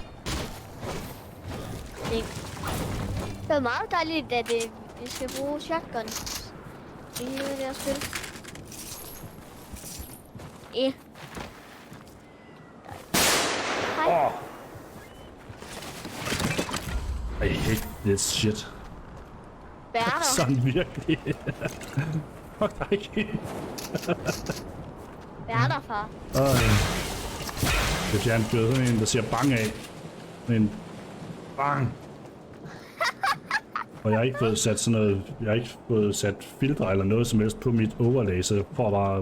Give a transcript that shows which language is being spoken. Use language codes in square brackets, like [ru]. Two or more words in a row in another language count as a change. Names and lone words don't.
[da] Det er meget dejligt, at vi skal bruge shotguns i hele det her spil. Ja. Hej. [en] Oh. I hate this shit. [da] Hvad er der? Sådan virkelig. Fuck dig ikke. Hvad er der, far? Det er fjernstyret sådan en, der siger bang af. En bang. Og jeg har ikke fået sat sådan noget, jeg har ikke fået sat filtre eller noget som helst på mit overlay, så jeg får bare...